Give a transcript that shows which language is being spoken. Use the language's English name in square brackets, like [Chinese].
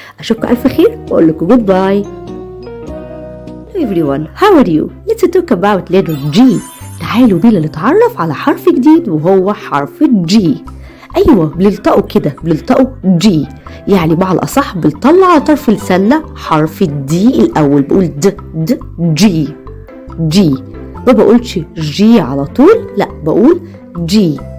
[Arabic] أشوفكم ألف خير وأقول لكم goodbye. [English] Hello everyone, how are you? Let's talk about letter G. [Arabic] تعالوا بينا نتعرف على حرف جديد وهو حرف الجي. أيوة بنلتقوا كده بنلتقوا جي يعني مع الأصح بنطلع على طرف لساننا حرف الدي الأول بقول د جي ما بقولش جي على طول لا بقول جي.